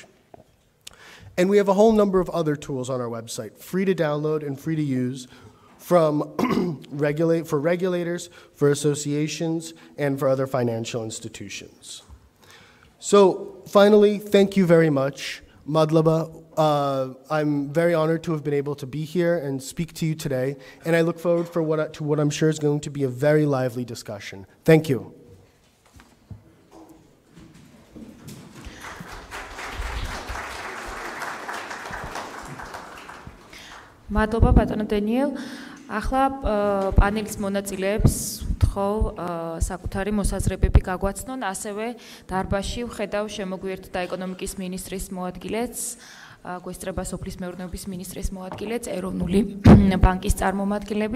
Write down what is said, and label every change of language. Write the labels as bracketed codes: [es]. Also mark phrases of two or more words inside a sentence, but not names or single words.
[en] And we have a whole number of other tools on our website, free to download and free to use, from for regulators, for associations, and for other financial institutions. So finally, thank you very much. Madlaba, I'm very honored to have been able to be here and speak to you today, and I look forward to what I'm sure is going to be a very lively discussion. Thank you. [ka] მადლობა ბატონო დენიელ. ახლა პანელის მონაწილეებს ვთხოვ საკუთარი მოსაზრებები გაგვაცნონ, ასევე დარბაზში ვხედავ შემოგვიერთდა ეკონომიკის მინისტრის მოადგილეც, გვესწრება სოფლის მეურნეობის მინისტრის მოადგილეც, ეროვნული ბანკის წარმომადგენლებიც.